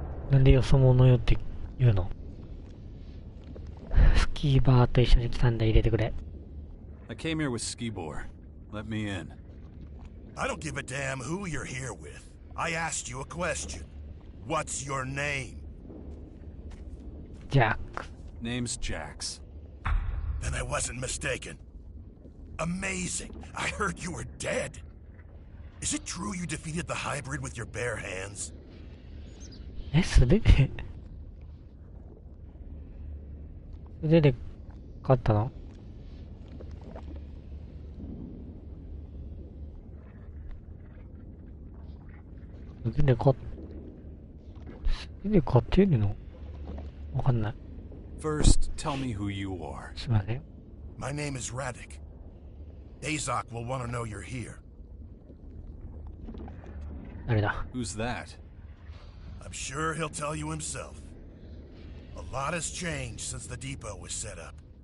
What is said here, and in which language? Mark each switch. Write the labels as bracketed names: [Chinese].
[Japanese] なんでよそ者よって言うの？スキーバーと一緒に来たんだ、入れてくれ。 [English] I came here with Skibor. Let me in. I don't give a damn who you're here with. I asked you a question. What's your name? [Japanese] ジャック。 [English] Name's Jax. Then I wasn't mistaken. Amazing. I heard you were dead. Is it true you defeated the hybrid with your bare hands? [Japanese] え、素手で素手で勝ったの？全然勝てるのわかんない。 [English] First, tell me who you are. [Japanese] すいません。 [English] My name is Radek. Azok will want to know you're here. [Japanese] 誰だ？ [English] Who's that? I'm sure he'll tell you himself. A lot has changed since the depot was set up.